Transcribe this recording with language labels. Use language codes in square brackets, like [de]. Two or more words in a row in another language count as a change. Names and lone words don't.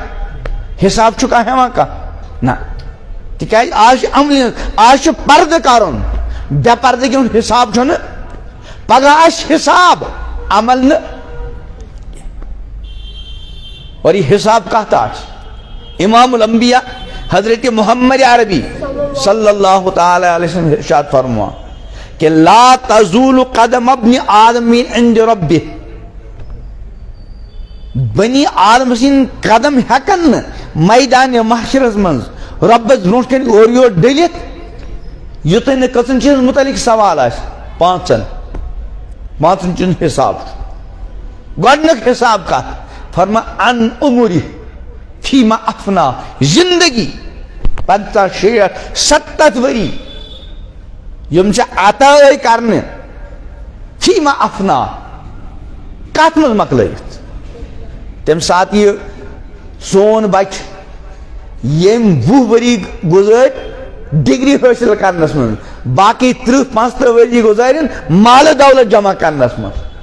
[ks] حساب چھُ کانٛہہ ہٮ۪وان کانٛہہ؟ نہ. تِکیٛازِ آز چھُ عملی. آز چھُ پردٕ کرُن. بے پردٕگی ہُنٛد حساب چھُنہٕ. پگہہ آسہِ حساب عمل نہٕ. اور یہ حساب کتھ آسہِ؟ امام الانبیاء حضرت محمد عربی [ar] صلی اللہ تعالی علیہ وسلم [ks] ارشاد فرموان کہ [ar] لا تزول قدم ابن آدم من عند ربہ. [ks] بنی آدم سن قدم ہیکن میدان محشرس منز ربس برونٹ کن اور یور ڈلت یوتن کژن چیز متعلق سوال آس. 5 چیز حساب. گۄڈنیُک حساب کتھ؟ [ar] فرما ان عمری فیما افنا. [ks] زندگی 50 60 70 ؤری یم چھِ عطا کرنہِ [ar] فیما افنا [ks] کتھ منٛز مۄکلٲیِتھ. تمہِ ساتہٕ یہِ سون بچہ ییٚمۍ 20 ؤری گُزٲرۍ ڈگری حٲصِل کرنس منٛز باقی 30-35 ؤری گُزارن مالہٕ دولت جمع کرنس منٛز.